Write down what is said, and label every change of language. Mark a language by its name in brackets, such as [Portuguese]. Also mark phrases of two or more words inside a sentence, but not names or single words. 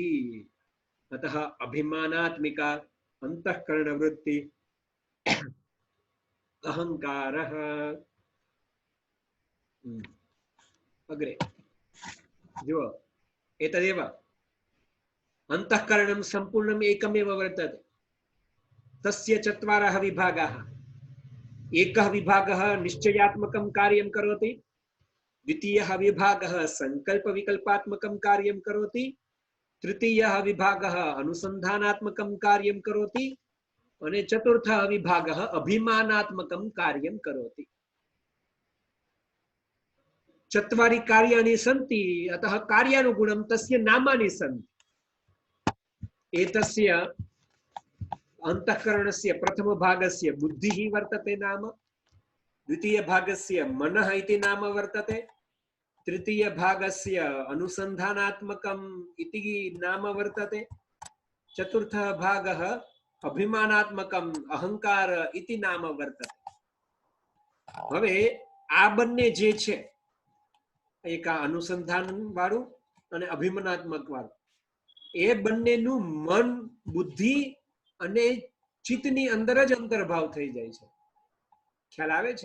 [Sanskrit] અતઃ અભિમાનાત્મિકા અંતઃકરણ વૃત્તિ અહંકારઃ. [Gujarati] અગ્રે જુઓ, [Sanskrit] એતદેવ અંતઃકરણમ સંપૂર્ણમ એકમેવ વર્તતે તસ્ય ચત્વારः વિભાગાः. एकः विभागः निश्चयात्मकं कार्यं करोति, द्वितीयः विभागः संकल्पविकल्पात्मकं कार्यं करोति, तृतीयः विभागः अनुसंधानात्मकं कार्यं करोति અને ચતુર્થः વિભાગः અભિમાનાત્મકं कार्यं करोति. चत्वारि कार्याणि सन्ति, अतः कार्यानुगुणं तस्य नामानि सन्ति. एतस्य अंतःकरणस्य प्रथमभागस्य बुद्धिः वर्तते नाम, द्वितीयभागस्य मनः इति नाम वर्तते, तृतीयभागस्य अनुसंधानात्मकम् इति नाम वर्तते, चतुर्थः भागः अभिमानात्मकम् अहंकार इति नाम वर्तते. [Gujarati] હવે આ બંને જે છે, એક આ અનુસંધાન વાળું અને અભિમાનાત્મક વાળું, એ બંનેનું મન, બુદ્ધિ અને ચિત્તની અંદર જ અંતર્ભાવ થઈ જાય છે. ખ્યાલ આવે છે?